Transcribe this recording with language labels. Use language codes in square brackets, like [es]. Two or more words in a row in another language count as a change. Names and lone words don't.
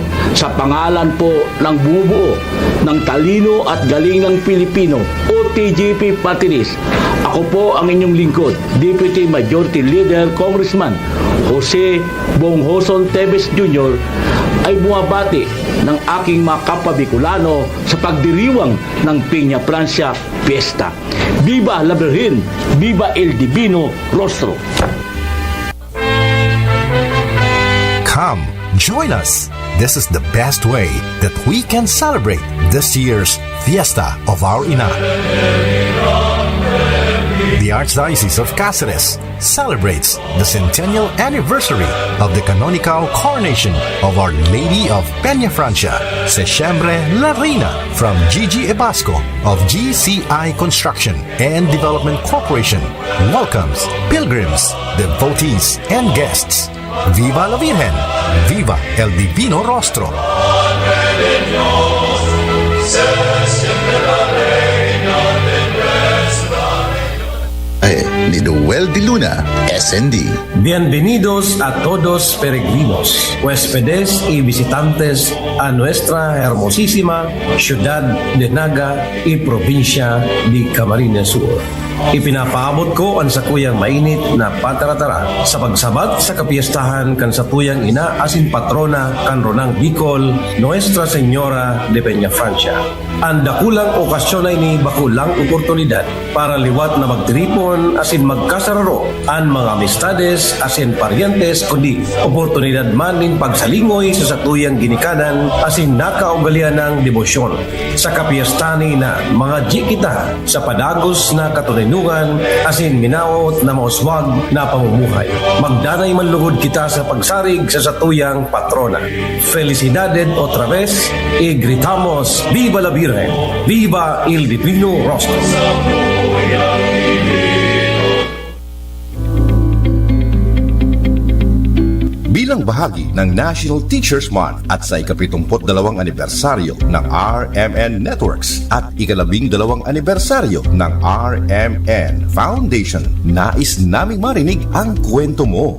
[tl] Sa pangalan po ng bumubuo ng talino at galing ng Pilipino o TGP Party List, ako po ang inyong lingkod, [en] Deputy Majority Leader [tl] Congressman Jose Bonghoson Tevez Jr. ay bumabati ng aking mga kapwa Bicolano sa pagdiriwang ng Peña Francia Fiesta. [es] Viva la Virgen! Viva el Divino Rostro! [en] Come, join us. This is the best way that we can celebrate this year's Fiesta of Our Ina. The Archdiocese of Cáceres celebrates the centennial anniversary of the canonical coronation of Our Lady of Peña Francia, Sesiembre La Reina, from Gigi Ebasco of GCI Construction and Development Corporation welcomes pilgrims, devotees, and guests. [es] Viva la Virgen! Viva el Divino Rostro! [tl] Ni Noel de Luna, SND. [es] Bienvenidos a todos peregrinos, huéspedes y visitantes a nuestra hermosísima ciudad de Naga y provincia de Camarines Sur. [bik] Ipinapaabot ko ang sakuyang mainit na pataratara sa pagsabat sa kapiestahan kan satuyang ina asin patrona kan Ronang Bicol, [es] Nuestra Señora de Peña Francia. [bik] Ang dakulang okasyon ay ni bakulang oportunidad para liwat na magtiripon asin magkasararo ang mga amistades asin parientes kundi oportunidad man ning pagsalingoy sa satuyang ginikanan asin nakaugalian ng debosyon. Sa kapiestahan na mga kita sa padagos na katuninungan asin minaot na mauswag na pamumuhay. Magdanay man lugod kita sa pagsarig sa satuyang patrona. [es] Felicidades otra vez y gritamos Viva la Virgen! Viva el Divino Rostro! [tl] Bilang bahagi ng National Teachers Month at sa ika-72 anibersaryo ng RMN Networks at ika-12 anibersaryo ng RMN Foundation, nais naming marinig ang kwento mo.